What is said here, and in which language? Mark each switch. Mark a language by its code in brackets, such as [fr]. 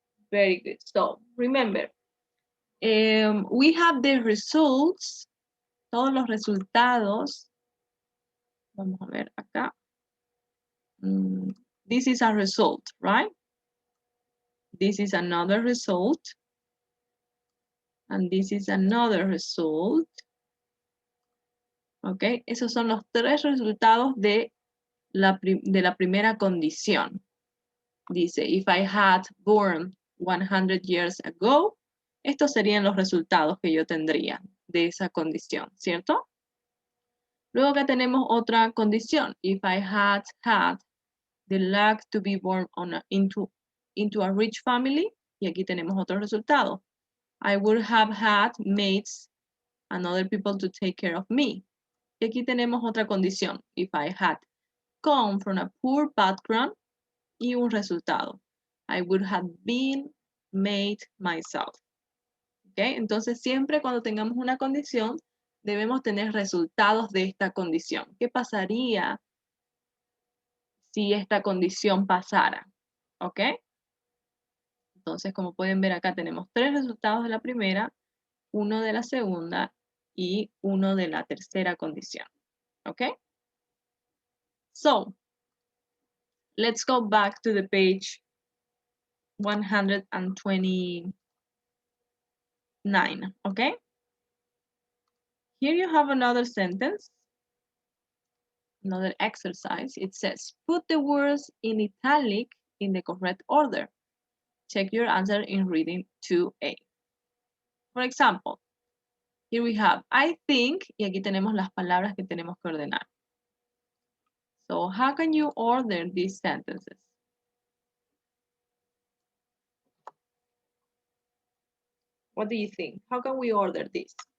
[en] Very good. So remember, we have the results, [es] todos los resultados. Vamos a ver acá. [en] This is a result, right? This is another result. And this is another result. [es] Ok, esos son los tres resultados de la primera condición. Dice, [en] if I had born 100 years ago, [es] estos serían los resultados que yo tendría de esa condición, ¿cierto? Luego que tenemos otra condición, [en] if I had had the luck to be born into a rich family, [es] y aquí tenemos otro resultado. [en] I would have had mates and other people to take care of me. [es] Y aquí tenemos otra condición, [en] if I had come from a poor background, [es] y un resultado. [en] I would have been made myself. ¿Okay? [es] Entonces, siempre cuando tengamos una condición, debemos tener resultados de esta condición. ¿Qué pasaría si esta condición pasara? ¿Ok? Entonces, como pueden ver acá, tenemos tres resultados de la primera, uno de la segunda y uno de la tercera condición. ¿Ok? [en] So, let's go back to the page 129. Okay? Here you have another sentence, another exercise. It says, put the words in italic in the correct order. Check your answer in reading 2A. For example, Here we have I think, [es] y aquí tenemos las palabras que tenemos que ordenar. [en] So how can you order these sentences? What do you think? How can we order this?